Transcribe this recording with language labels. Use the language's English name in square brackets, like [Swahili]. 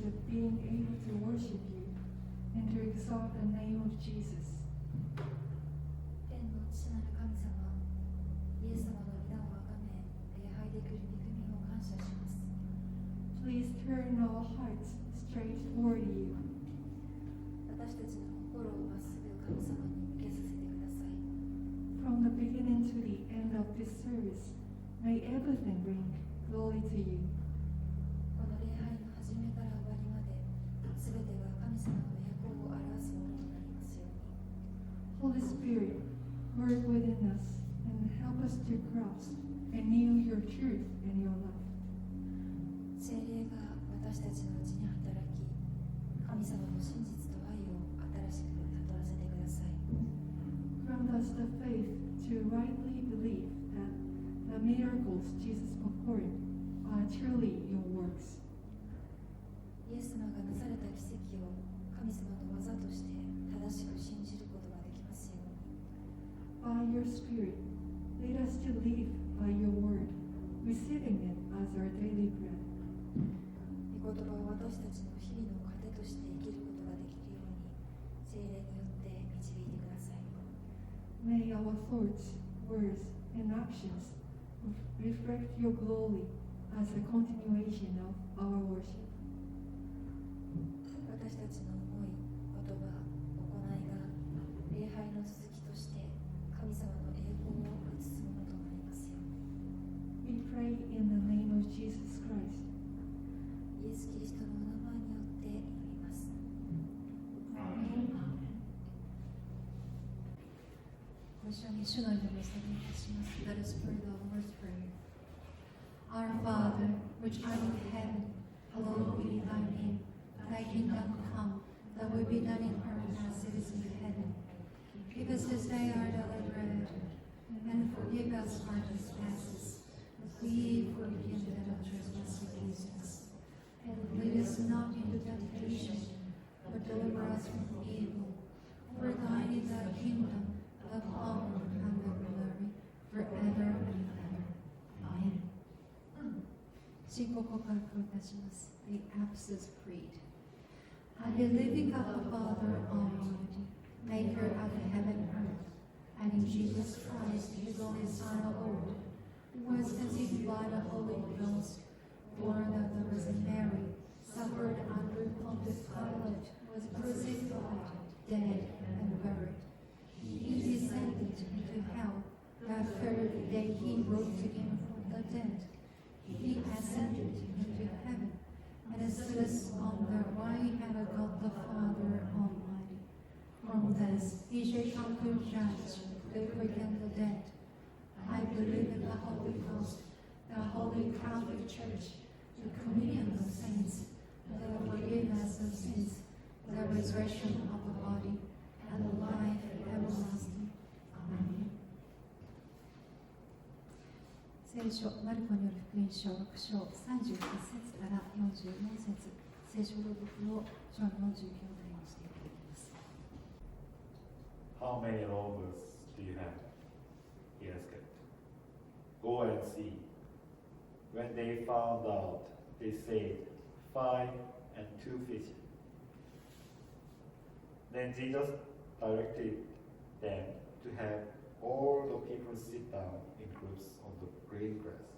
[English] being able to worship you and to exalt the name of Jesus. [Japanese] 天の父なる神様、イエス様の皆をあがめ、礼拝できる恵みを感謝します。 [English] Please turn our hearts straight toward you. [Japanese] 私たちの心をまっすぐ神様に向けさせてください。 [English] From the beginning to the end of this service, may everything bring glory to you. [Japanese] この礼拝の始めから終わりまで、すべては神様の栄光を表すものとなりますように。 [English] Holy Spirit, work within us and help us to grasp anew your truth and your love. [Japanese] 聖霊が私たちのうちに働き、神様の真実と愛を新しく悟らせてください。 [English] Grant us the faith to rightly believe that the miracles Jesus performed are truly your works. [Japanese] イエス様がなされた奇跡を神様の技として正しく信じることができますように。 [English] By your Spirit, lead us to live by your word, receiving it as our daily bread. [Japanese] 御言葉を私たちの日々の糧として生きることができるように、聖霊によって導いてください。 [English] May our thoughts, words, and actions reflect your glory as a continuation of our worship. [Japanese] 私たちの思い、言葉、行いが礼拝の続きとして神様の栄光を映すものとなりますように。 [English] We pray in the name of Jesus Christ. [Japanese] イエス・キリストのお名前によって祈ります。ご一緒に主の祈りを捧げいたします。 [English] Let us pray the Lord's Prayer. Our Father, which art in heaven, hallowed be thy name. Thy kingdom come, thy will be done in earth as it is in heaven. Give us this day our daily bread, and forgive us our trespasses, as we forgive them that trespass against us. And lead us not into temptation, but deliver us from evil. For thine is the kingdom, the power, and the glory, forever and ever. Amen. [Japanese] 信仰告白をいたします。 [English] The Apostles' Creed. I believe in God the Father Almighty, maker of heaven and earth, and in Jesus Christ, his only Son, our Lord, who was conceived by the Holy Ghost, born of the Virgin Mary, suffered under Pontius Pilate, was crucified, dead, and buried. He descended into hell. The third day he rose again from the dead. He ascended into heaven, and sits on the right hand of God the Father Almighty. From thence he shall come to judge the quick and the dead. I believe in the Holy Ghost, the Holy Catholic Church, the communion of saints, the forgiveness of sins, the resurrection of the body, and the life everlasting. Amen. [Japanese] 聖書マルコによる福音書6章31節から44節、聖書朗読を章の49代にしていただきます。 [English] How many loaves do you have? He asked. Go and see. When they found out, they said, 5 and 2 fishes. Then Jesus directed them to have all the people sit down in groups on the green grass.